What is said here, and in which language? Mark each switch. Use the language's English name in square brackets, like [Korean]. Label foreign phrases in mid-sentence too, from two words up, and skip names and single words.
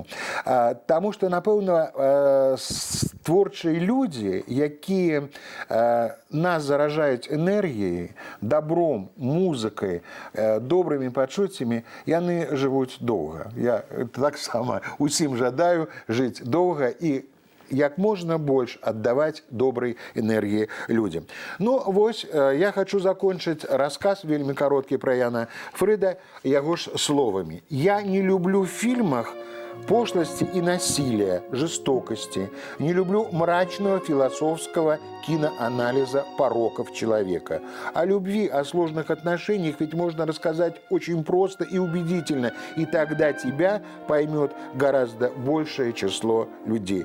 [Belarusian] Таму што, напэўна, творчыя людзі, якія нас заражаюць энергіяй, добром, музыкай, добрымі пачуццямі, яны жывуць доўга. Я таксама усім жадаю жыць доўга і як можна больш аддаваць добрай энергіі людзям. Ну, вось, я хочу закончыць расказ, вельмі кароткі, пра Яна Фрыда, яго ж словамі. [Russian] Я не люблю в фільмах пошлости и насилия, жестокости. Не люблю мрачного философского киноанализа пороков человека. О любви, о сложных отношениях ведь можно рассказать очень просто и убедительно, и тогда тебя поймет гораздо большее число людей.